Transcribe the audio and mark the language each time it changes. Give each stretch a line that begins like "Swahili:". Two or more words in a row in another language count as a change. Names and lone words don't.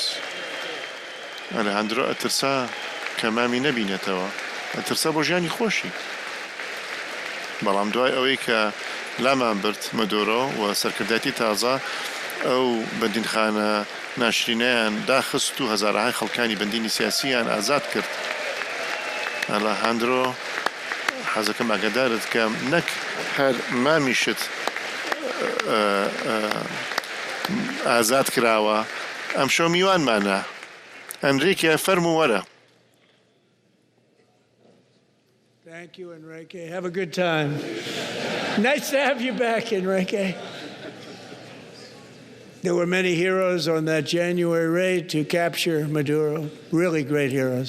Central Kurdish: ئەلێهاندرۆ ئەترسا کە مامی نەبینێتەوە ئەترسا بۆ ژیانی خۆشی بەڵام دوای ئەوەی کە لامان برد مەدۆرۆ و سەرکرداتی تازە ئەو بەندینخانە ناشرینەیان داخست و هەزارەهای خەڵکانی بەندینی سیاسییان ئازاد کرد. ئەلێهاندرۆ حەزەکەم ئاگادارت کە نەک هەر مامیشت ئازاد کراوە ئەم شەو میوانمانە ئەنریکە فەرموو وەرە.
English: Thank you, Enrique. Have a good time. Nice to have you back, Enrique. There were many heroes on that January raid to capture Maduro, really great heroes.